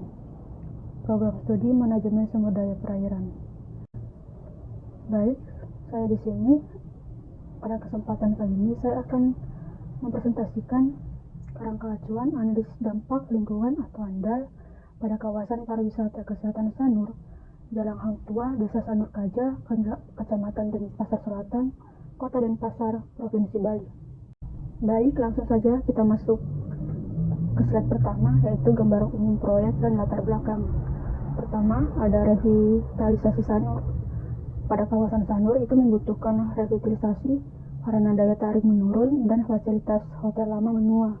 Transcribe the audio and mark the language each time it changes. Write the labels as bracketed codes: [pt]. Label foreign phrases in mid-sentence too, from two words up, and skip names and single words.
[id] Program studi manajemen sumber daya perairan. Baik, saya di sini pada kesempatan kali ini saya akan mempresentasikan kerangka acuan analisis dampak lingkungan atau ANDAL pada kawasan pariwisata kesehatan Sanur, Jalan Hang Tua, Desa Sanur Kaja, Kecamatan Denpasar Selatan, Kota Denpasar, Provinsi Bali. Baik, langsung saja kita masuk ke slide pertama, yaitu gambaran umum proyek dan latar belakang. Pertama, ada revitalisasi Sanur. Pada kawasan Sanur itu membutuhkan revitalisasi karena daya tarik menurun dan fasilitas hotel lama menua.